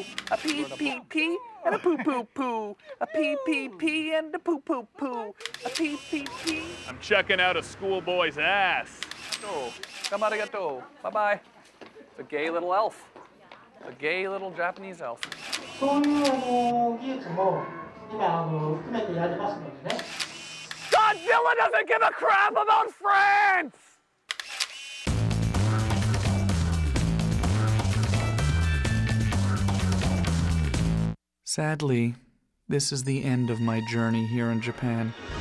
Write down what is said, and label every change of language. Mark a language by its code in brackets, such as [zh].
[en] A pee pee pee and a poo poo poo. A pee pee pee and a poo poo poo. A pee pee pee. I'm checking out a schoolboy's ass. Come arigato. Bye-bye. It's a gay little elf. A gay little Japanese elf. [ja] そういう技術も今含めてやりますのでね。 [en] Godzilla doesn't give a crap about France! Sadly, this is the end of my journey here in Japan.